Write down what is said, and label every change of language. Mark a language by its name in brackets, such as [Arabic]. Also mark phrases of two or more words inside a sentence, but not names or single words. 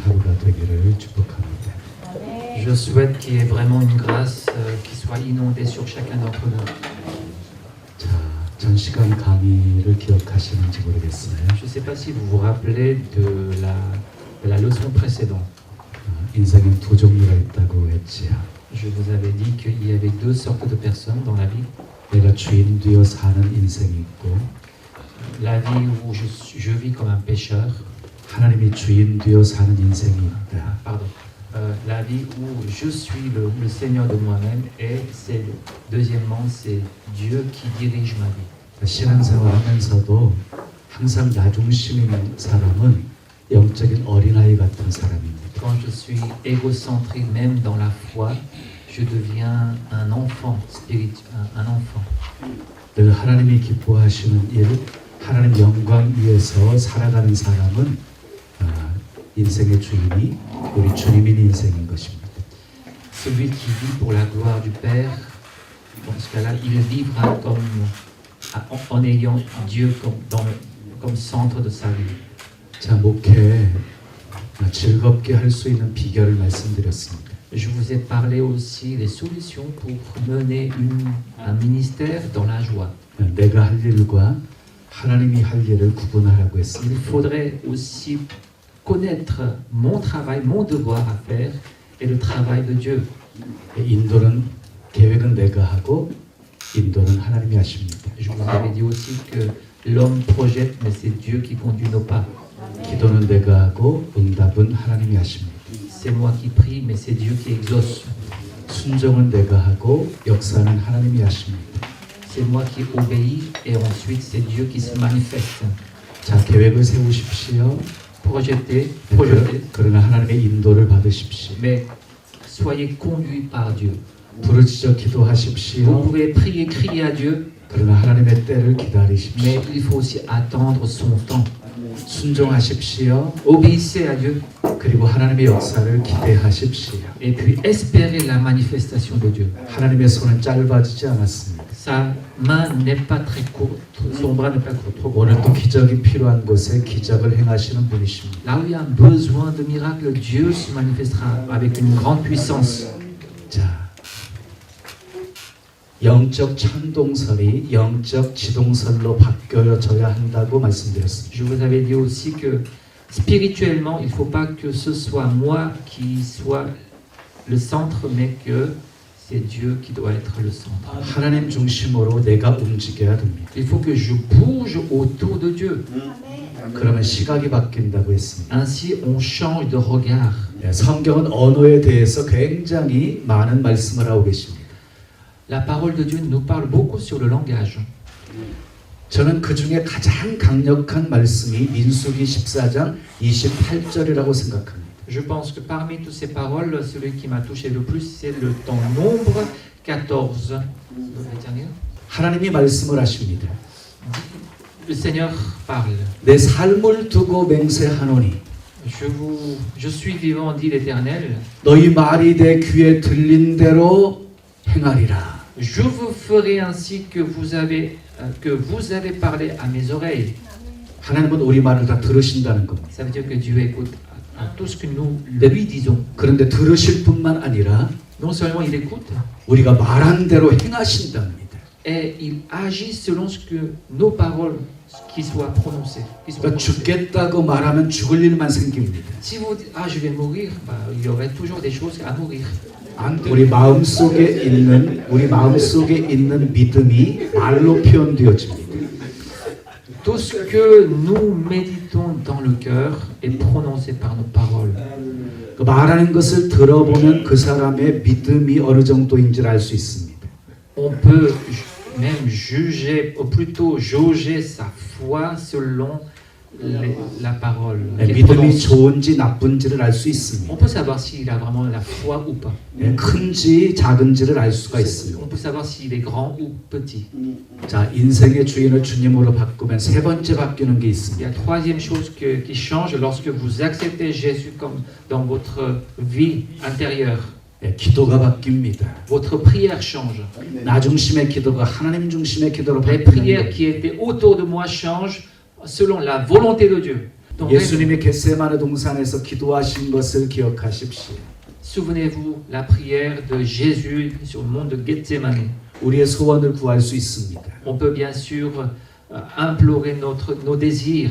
[Korean] 은혜가 되기를 축복합니다. [French] Je souhaite qu'il y ait vraiment une grâce qui soit inondée sur chacun d'entre nous. [Korean] 자, 전 시간 강의를 기억하시는지 모르겠어요. [French] Je ne sais pas si vous vous rappelez de la leçon précédente. [Korean] 인생엔 두 종류가 있다고 했지요. [French] Je vous avais dit qu'il y avait deux sortes de personnes dans la vie. [Korean] 내가 주인 되어 사는 인생이 있고 [French] La vie où je vis comme un pécheur. [Korean] 하나님이 주인 되어 사는 인생이 있다. [French] Pardon. La vie où je suis le Seigneur de moi-même et deuxièmement c'est Dieu qui dirige ma vie. [Korean] 신앙생활 하면서도 항상 나 중심인 사람은 영적인 어린아이 같은 사람입니다. [French] Quand je suis égocentrique même dans la foi, je deviens un enfant spirituel, un enfant. [Korean] 늘 하나님이 기뻐하시는 일, 하나님 영광 위에서 살아가는 사람은 인생의 주인이 우리 주님인 인생인 것입니다. [French] Celui qui vit pour la gloire du Père, dans ce cas-là, il vivra en ayant Dieu comme centre de sa vie. [Korean] 자, 목회 즐겁게 할 수 있는 비결을 말씀드렸습니다. [French] Je vous ai parlé aussi des solutions pour mener un ministère dans la joie. [Korean] 내가 할 일과 하나님이 할 일을 구분하라고 했습니다. [French] Il faudrait aussi connaître mon travail, mon devoir à faire et le travail de Dieu. [Korean] 인도는 계획은 내가 하고 인도는 하나님이 하십니다. [French] Je vous avais dit aussi que l'homme projette, mais c'est Dieu qui conduit nos pas. [Korean] 기도는 내가 하고 응답은 하나님이 하십니다. [French] C'est moi qui prie, mais c'est Dieu qui exauce. [Korean] 순종은 내가 하고 역사는 하나님이 하십니다. [French] C'est moi qui obéis et ensuite c'est Dieu qui se manifeste. [Korean] 자, 계획을 세우십시오. [French] Projetez. [Korean] 그러나 하나님의 인도를 받으십시오. [French] Mais soyez conduits par Dieu. [Korean] 부르짖어 [French] Vous [Korean] 기도하십시오. [French] pouvez prier, crier à Dieu, [Korean] 그러나 하나님의 때를 기다리십시오. [French] mais il faut aussi attendre son temps. [Korean] 순종하십시오. [French] Obéissez à Dieu [Korean] 그리고 하나님의 역사를 기대하십시오. [French] et puis espérez la manifestation de Dieu. [Korean] 하나님의 손은 짧아지지 않았습니다. [French] Sa main n'est pas très courte, son bras n'est pas trop court. [Korean] 오늘도 기적이 필요한 곳에 기적을 행하시는 분이십니다. [French] Là où il y a un besoin de miracle, Dieu se manifestera avec une grande puissance. [Korean] 자, 영적 천동설이 영적 지동설로 바뀌어져야 한다고 말씀드렸습니다. [French] Je vous avais dit aussi que spirituellement, il ne faut pas que ce soit moi qui soit le centre, mais que c'est Dieu qui doit être le centre. [Korean] 하나님 중심으로 내가 움직여야 됩니다. [French] Il faut que je bouge autour de Dieu. [Korean] 그러면 시각이 바뀐다고 했습니다. [French] Ainsi, on change de regard. [Korean] 성경은 언어에 대해서 굉장히 많은 말씀을 하고 계십니다. [French] La parole de Dieu nous parle beaucoup sur le langage. [Korean] 저는 그 중에 가장 강력한 말씀이 민수기 14장 28절이라고 생각합니다. [French] Je pense que parmi toutes ces paroles, celui qui m'a touché le plus, c'est le temps Nombre 14. [Korean] 하나님이 말씀을 하십니다. [French] Le Seigneur parle. [Korean] 내 삶을 두고 맹세하노니 [French] Je suis vivant, dit l'Éternel. [Korean] 너희 말이 내 귀에 들린 대로 행하리라. [French] Je vous ferai ainsi que vous avez parlé à mes oreilles. [Korean] 하나님은 우리 말을 다 들으신다는 겁니다. [French] Ça veut dire que Dieu écoute à tout ce que nous lui disons. [Korean] 그런데 들으실 뿐만 아니라 [French] Non seulement il écoute, [Korean] 우리가 말한 대로 행하신답니다. [French] et il agit selon ce que nos paroles qui soient prononcées. [Korean] 그러니까 죽겠다고 말하면 죽을 일만 생깁니다. [French] Si vous dites je vais mourir, il y aurait toujours des choses à mourir. [Korean] 우리 마음속에 있는 믿음이 말로 표현되어집니다. [French] Tout ce que nous méditons dans le cœur est prononcé par nos paroles. [Korean] 그 말하는 것을 들어보면 그 사람의 믿음이 어느 정도인지를 알 수 있습니다. [French] On peut même juger, ou plutôt jauger sa foi selon la parole. [Korean] 믿음이 좋은지 나쁜지를 알 수 있습니다. [French] On peut savoir s'il a vraiment la foi ou pas. [Korean] 큰지 작은지를 알 수가 있어요. [French] On peut savoir s'il est grand ou petit. [Korean] 자, 인생의 주인을 주님으로 바꾸면 세 번째 바뀌는 게 [French] Il y [Korean] 있습니다. [French] a troisième chose qui change lorsque vous acceptez Jésus comme dans votre vie intérieure. [Korean] 기도가 바뀝니다. [French] Votre prière change. [Korean] 나 중심의 기도가 하나님 중심의 기도로 [French] Les [Korean] 바뀌는 [French] prières [Korean] 거예요. [French] qui étaient autour de moi changent selon la volonté de Dieu. ton règne. [Korean] 예수님이 겟세마네 동산에서 기도하신 것을 기억하십시오. [French] Souvenez-vous la prière de Jésus sur le mont de Gethsemane. [Korean] 우리의 소원을 구할 수 있습니다. [French] On peut bien sûr implorer nos désirs,